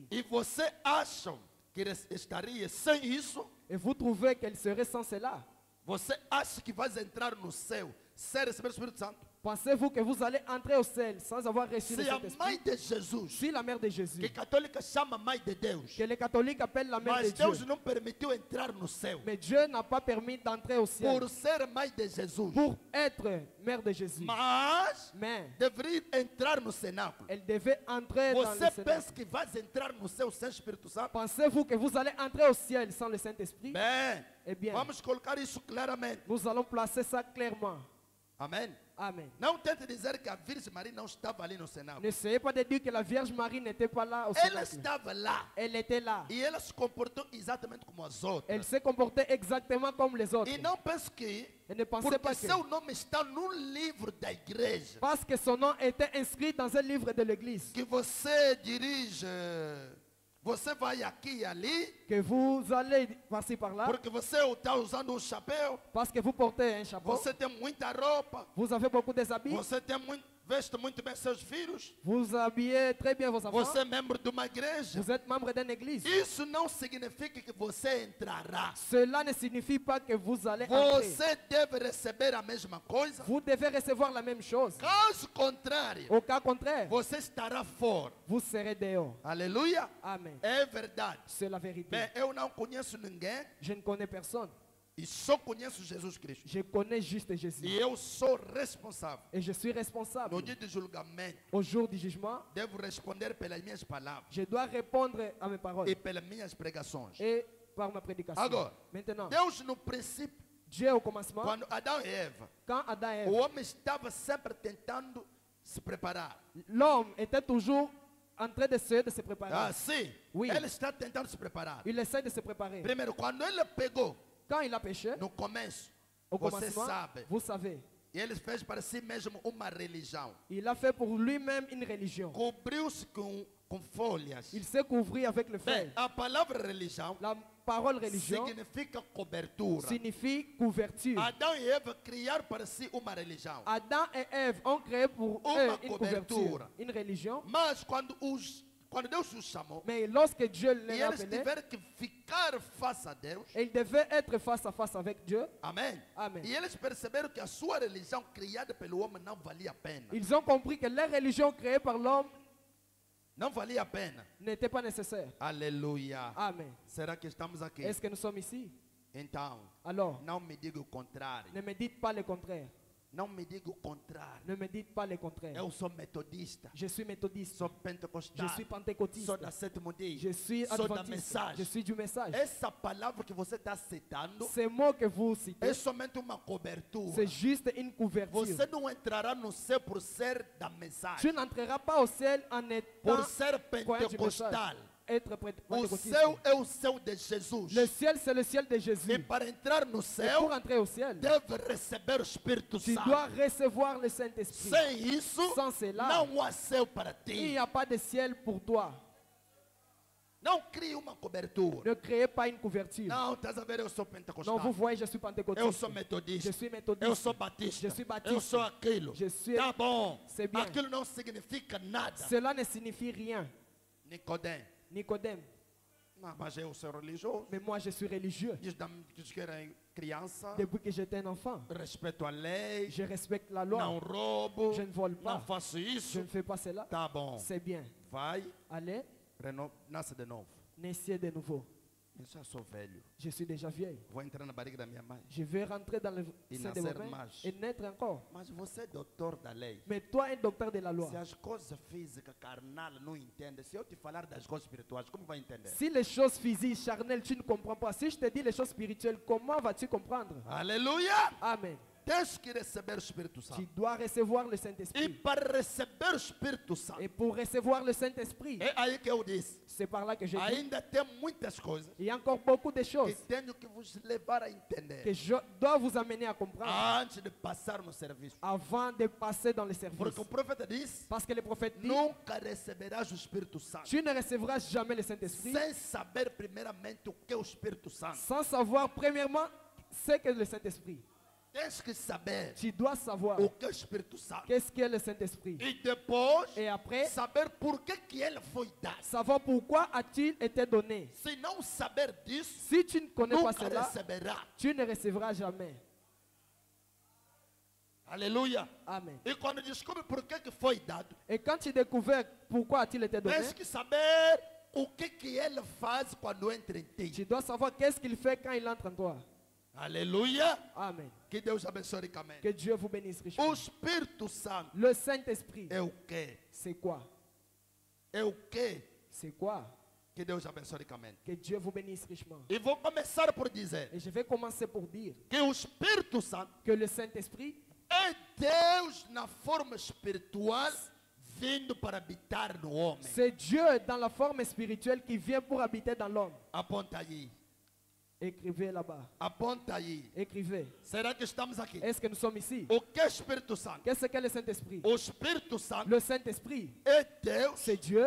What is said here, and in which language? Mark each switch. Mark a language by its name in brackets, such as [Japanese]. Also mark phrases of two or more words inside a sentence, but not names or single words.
[Portuguese] E você acha que estaria sem isso? [French] Et vous trouvez qu'elle serait sans cela? [Portuguese] Você acha que vai entrar no céu sem receber o Espírito Santo? [French] Pensez-vous que vous allez entrer au ciel sans avoir reçu le [Portuguese] Se a [French] Saint-Esprit? [Portuguese] mãe de Jesus, [French] Si la mère de Jésus, [Portuguese] que católica chama mãe de Deus, [French] que les catholiques appellent la mère de [Portuguese] mas Deus [French] Dieu, [Portuguese] não permitiu entrar no céu, [French] mais Dieu n'a pas permis d'entrer au ciel [Portuguese] por ser mãe de Jesus, [French] pour être mère de Jésus. [Portuguese] mas [French] Mais [Portuguese] deveria entrar no cenáculo. [French] elle devait entrer dans le [Portuguese] Você [French] Sénat. [Portuguese] pensa que vai entrar no céu sem Espírito Santo? [French] Pensez-vous que vous allez entrer au ciel sans le Saint-Esprit? [Portuguese] Bem, [French] Eh bien, [Portuguese] vamos colocar isso claramente. [French] nous allons placer ça clairement. [Portuguese] Amém? [French] Amen. [Portuguese] Não tente dizer que a Virgem Maria não estava ali no cenáculo. [French] N'essayez pas de dire que la Vierge Marie n'était pas là au [Portuguese] Ela [French] Sénat. [Portuguese] estava lá [French] Elle était là. [Portuguese] e ela se comportou exatamente como as [French] Elle [Portuguese] outras. [French] s'est comportée exactement comme les autres. [Portuguese] E não pense que, [French] Et ne pensez [Portuguese] porque [French] pas que [Portuguese] seu nome está no livro da igreja, [French] parce que son nom était inscrit dans un livre de l'église, [Portuguese] que você dirige, você vai aqui e ali, [French] que vous allez passer par là, [Portuguese] porque você está usando um chapéu, [French] parce que vous portez un chapeau, [Portuguese] você tem muita roupa, [French] vous avez beaucoup de habits, [Portuguese] você tem veste muito bem seus filhos, [French] vous habillez très bien vos enfants, [Portuguese] você é membro de uma igreja. [French] vous êtes membre d'une église. [Portuguese] Isso não significa que você entrará. [French] Cela ne signifie pas que vous allez entrer. [Portuguese] Você deve receber a mesma coisa. [French] Vous devez recevoir la même chose. [Portuguese] Caso contrário, [French] Au cas contraire, [Portuguese] você estará fora. [French] vous serez dehors. [Portuguese] Aleluia. [French] Amen. [Portuguese] É verdade. [French] C'est la vérité. [Portuguese] Bem, eu não conheço ninguém [French] Je ne connais personne. [Portuguese] e só conheço Jesus Cristo. [French] Je connais juste Jésus. [Portuguese] E eu sou responsável. [French] Et je suis [Portuguese] No [French] responsable. [Portuguese] dia de julgamento, [French] Au jour du jugement, [Portuguese] devo responder pelas minhas palavras [French] je dois répondre à mes paroles [Portuguese] e pelas minhas pregações. [French] et par ma prédication. [Portuguese] Agora, [French] Maintenant, [Portuguese] Deus no princípio, [French] Dieu au commencement, [Portuguese] quando Adão e Eva, [French] quand Adam et [Portuguese] o [French] Ève, [Portuguese] homem estava sempre tentando se preparar. [French] l'homme était toujours en train d'essayer de se préparer. [Portuguese] Ah, sim. [French] Oui. [Portuguese] Ele está tentando se preparar. [French] Il essaie de se préparer. [Portuguese] Primeiro, quando ele pegou [French] Quand il a péché, [Portuguese] no começo, [French] au [Portuguese] você [French] commencement, [Portuguese] sabe, [French] vous savez, [Portuguese] ele fez para si mesmo uma religião. [French] il a fait pour lui-même une religion. [Portuguese] Cobriu-se com folhas. [French] Il s'est couvert avec le [Portuguese] Bem, [French] fer. [Portuguese] a palavra religião [French] La parole religion [Portuguese] significa cobertura. [French] signifie couverture. [Portuguese] Adão e Eva criaram para si uma religião. [French] Adam et Ève ont créé pour [Portuguese] Uma [French] eux une couverture, [Portuguese] couvertura. [French] une religion. [Portuguese] Mas quando Deus os chamou, [French] Mais lorsque Dieu [Portuguese] e [French] les a [Portuguese] eles [French] appelés, [Portuguese] tiveram que ficar face a Deus, [French] ils devaient être face à face avec Dieu. [Portuguese] amém? Amém. E eles perceberam que a sua religião criada pelo homem não valia a pena. [French] Ils ont compris que leur religion créée par l'homme [Portuguese] Não valia a pena. [French] n'était pas nécessaire. [Portuguese] Aleluia. [French] Amen. [Portuguese] Será que estamos aqui? [French] Est-ce que nous sommes ici? [Portuguese] Então, [French] Alors, [Portuguese] não me diga o contrário. [French] ne me dites pas le contraire. [Portuguese] Não me diga o contrário. [French] Ne me dites pas le contraire. [Portuguese] Eu sou metodista. [French] Je suis méthodiste. [Portuguese] Sou [French] Je [Portuguese] pentecostal. [French] suis pentecôtiste. [Portuguese] Sou da sétimo dia. [French] Je suis [Portuguese] Sou da [French] adventiste. [Portuguese] mensagem. [French] Je suis du message. [Portuguese] Essa palavra que você está citando [French] Ces mots que vous [Portuguese] é [French] citez, [Portuguese] somente uma cobertura. [French] c'est juste une couverture. [Portuguese] Você não entrará no céu por ser da [French] Tu [Portuguese] mensagem. [French] n'entreras pas au ciel en étant [Portuguese] Por ser [French] croyant du [Portuguese] pentecostal. [French] message. Être [Portuguese] O [French] pentecôtiste. [Portuguese] céu é o céu de Jesus. [French] Le ciel, c'est le ciel de [Portuguese] E [French] Jésus. [Portuguese] para entrar no [French] Et [Portuguese] céu, [French] pour entrer au ciel, [Portuguese] deve receber o Espírito [French] tu [Portuguese] Santo. [French] dois recevoir le Saint-Esprit. [Portuguese] Sem isso, [French] Sans cela, [Portuguese] não há céu para [French] il [Portuguese] ti. [French] n'y a pas de ciel pour toi. [Portuguese] Não crie uma cobertura. [French] Ne créez pas une couverture. [Portuguese] Não, estás a ver, eu sou [French] Non, [Portuguese] pentecostal. [French] vous voyez, je suis [Portuguese] Eu [French] pentecôtiste. [Portuguese] sou metodista. [French] Je suis [Portuguese] Eu [French] méthodiste. [Portuguese] sou batista. [French] Je suis baptiste. [Portuguese] Eu sou aquilo. [French] Je suis- [Portuguese] Tá bom. [French] C'est bien. [Portuguese] Aquilo não significa nada. [French] Cela ne signifie rien. [Portuguese] Nicodemo. [French] Nicodème. [Portuguese] Não, mas eu sou religioso. [French] Mais moi, je suis religieux. [Portuguese] Diz que era criança. [French] Depuis que j'étais un enfant, [Portuguese] Respeito a lei. [French] je respecte la loi. [Portuguese] Não roubo. [French] Je ne vole pas. [Portuguese] Não faço [French] Je [Portuguese] isso. [French] ne fais pas cela. [Portuguese] Tá bom. [French] C'est bien. [Portuguese] Vai, [French] Allez, [Portuguese] nasce de novo. [French] naissez de nouveau. [Portuguese] Eu já sou velho. [French] Je suis déjà vieille. [Portuguese] Vou entrar na barriga da minha mãe. [French] Je vais rentrer dans le Et sein de [Portuguese] nascer [French] mon père [Portuguese] mais. [French] et naître encore. [Portuguese] Mas você é doutor da lei. [French] Mais toi, un docteur de la loi, [Portuguese] Se as coisas físicas, carnal, não entende. Se eu te falar das coisas espirituais, como vai entender? [French] si les choses physiques, charnelles, tu ne comprends pas, si je te dis les choses spirituelles, comment vas-tu comprendre? [Portuguese] Aleluia! [French] Amen. [Portuguese] Tens que receber o Espírito [French] Tu [Portuguese] Santo. [French] dois recevoir le [Portuguese] E [French] Saint-Esprit. [Portuguese] para receber o Espírito Santo, [French] Et pour recevoir le Saint-Esprit, [Portuguese] é aí que eu disse. [French] c'est par là que je dis, [Portuguese] Ainda tem muitas coisas [French] il y a encore beaucoup de [Portuguese] que [French] choses [Portuguese] tenho que vos levar a entender [French] que je dois vous amener à comprendre [Portuguese] antes de passar no serviço. [French] avant de passer dans le service. [Portuguese] Porque o profeta disse: [French] Parce que le prophète dit, [Portuguese] nunca receberás o Espírito Santo [French] tu ne recevras jamais le Saint-Esprit [Portuguese] sem saber primeiramente o que é o Espírito Santo. [French] sans savoir premièrement ce qu'est le Saint-Esprit. [Portuguese] tens que saber [French] Tu dois savoir [Portuguese] o que é o Espírito Santo. [French] qu'est-ce qu'est le Saint-Esprit. [Portuguese] E depois, [French] Et après, [Portuguese] saber por que ele foi dado. [French] savoir pourquoi a-t-il été donné. [Portuguese] Se não saber disso, [French] Si tu ne connais pas [Portuguese] nunca [French] cela, [Portuguese] receberá. [French] tu ne recevras jamais. [Portuguese] Aleluia. [French] Amen. [Portuguese] E quando descobre por que foi dado, [French] Et quand tu découvres pourquoi a-t-il été donné, [Portuguese] tens que saber o que ele faz quando entra em ti. [French] tu dois savoir qu'est-ce qu'il fait quand il entre en toi. [Portuguese] Aleluia. [French] Amen. [Portuguese] Que Deus abençoe ricamente. [French] Que Dieu vous bénisse [Portuguese] O [French] richement. [Portuguese] Espírito Santo [French] Le Saint-Esprit, [Portuguese] é o quê? [French] c'est quoi? [Portuguese] É o quê? [French] C'est quoi? [Portuguese] Que Deus abençoe ricamente. [French] Que Dieu vous bénisse richement. [Portuguese] E vou começar por dizer [French] Et je vais commencer pour dire [Portuguese] que o Espírito Santo [French] que le Saint-Esprit [Portuguese] é Deus na forma espiritual vindo para habitar no homem. [French] c'est Dieu dans la forme spirituelle qui vient pour habiter dans l'homme. [Portuguese] Aponta aí. [French] Écrivez là-bas. [Portuguese] Aponta aí. [French] Écrivez. [Portuguese] Será que estamos aqui? [French] Est-ce que nous sommes ici? [Portuguese] O que é Espírito Santo? [French] Qu'est-ce que le Saint-Esprit? [Portuguese] O Espírito Santo [French] Le Saint-Esprit, [Portuguese] é Deus [French] c'est Dieu